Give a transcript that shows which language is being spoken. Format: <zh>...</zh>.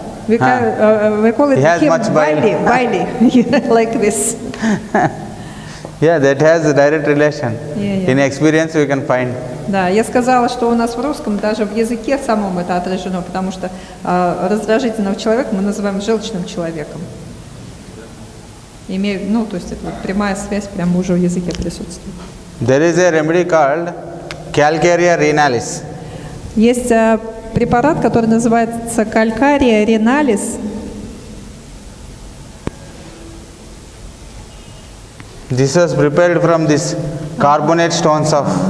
<en>We call it bile, like this. Yeah, that has a direct relation. In experience we can find.</en> <ru>Да, я сказала, что у нас в русском даже в языке самом это отражено, потому что раздражительного человека мы называем желчным человеком. То есть это прямая связь прямо уже в языке присутствует.</ru> <en>There is a remedy called calcarea renalis.</en> <ru>Есть препарат, который называется calcarea renalis.</ru> <en>This was prepared from this carbonate stones of.</en>